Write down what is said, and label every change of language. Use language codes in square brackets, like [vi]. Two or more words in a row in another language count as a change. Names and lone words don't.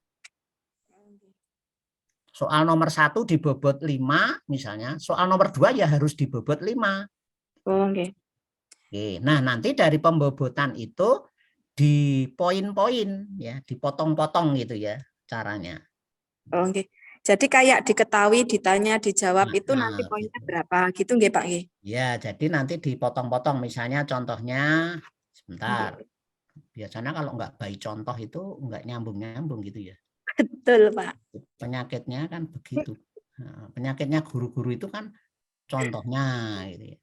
[id] Soal nomor 1 dibobot 5 misalnya, soal nomor 2 ya harus dibobot 5. Oh, nggih. Oke, nah nanti dari pembobotan itu di poin-poin ya, dipotong-potong gitu ya caranya. Oh, nggih. Jadi kayak diketahui, ditanya, dijawab itu nanti Nah, poinnya gitu. berapa gitu nggih, Pak nggih? Ya, jadi nanti dipotong-potong misalnya contohnya sebentar. Biasanya kalau nggak baik contoh itu nggak nyambung-nyambung gitu ya. Betul, Pak. Penyakitnya kan begitu. Nah, penyakitnya guru-guru itu kan contohnya gitu ya.